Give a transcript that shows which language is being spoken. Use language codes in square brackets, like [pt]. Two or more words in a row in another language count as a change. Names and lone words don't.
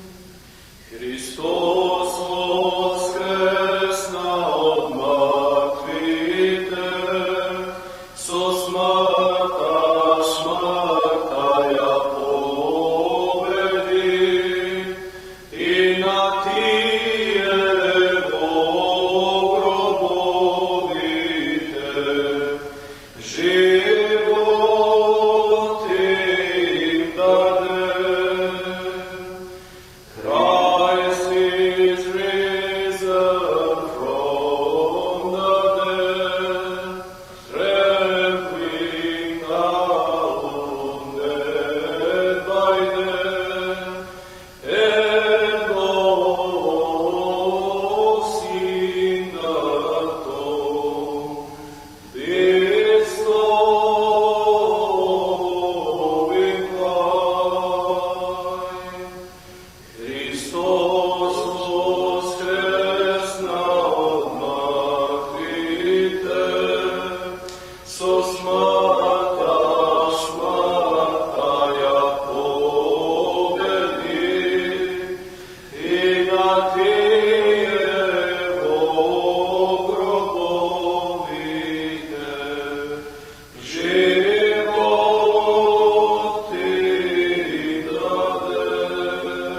[mk] Христос воскресна од мртвите, со смртта ја победи, и на тие во гробовите живот им даде. [en] Christ is risen from the dead, trampling down dead by death, and loosing the tomb, bestowing life. [mk] Христос воскресна од мртвите, со смртта ја победи, и на тие во гробовите живот им даде.